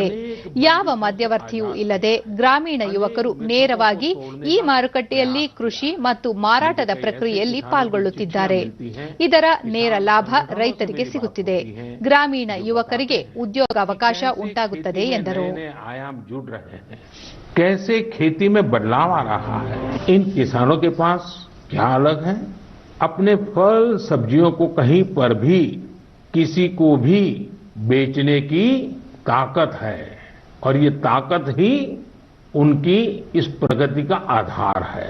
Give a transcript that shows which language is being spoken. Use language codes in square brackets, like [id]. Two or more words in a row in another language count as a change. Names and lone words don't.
[kn] ಯಾವ ಮಧ್ಯವರ್ತಿಯೂ ಇಲ್ಲದೆ ಗ್ರಾಮೀಣ ಯುವಕರು ನೇರವಾಗಿ ಈ ಮಾರುಕಟ್ಟೆಯಲ್ಲಿ ಕೃಷಿ ಮತ್ತು ಮಾರಾಟದ ಪ್ರಕ್ರಿಯೆಯಲ್ಲಿ ಪಾಲ್ಗೊಳ್ಳುತ್ತಿದ್ದಾರೆ. ಇದರ ನೇರ ಲಾಭ ರೈತರಿಗೆ ಸಿಗುತ್ತಿದೆ. ಗ್ರಾಮೀಣ ಯುವಕರಿಗೆ ಉದ್ಯೋಗಾವಕಾಶ ಉಂಟಾಗುತ್ತದೆ ಎಂದರು. [hi] कैसे खेती में बदलाव आ रहा है, इन किसानों के पास क्या अलग है? अपने फल सब्जियों को कहीं पर भी किसी को भी बेचने की ताकत है और ये ताकत ही उनकी इस प्रगति का आधार है.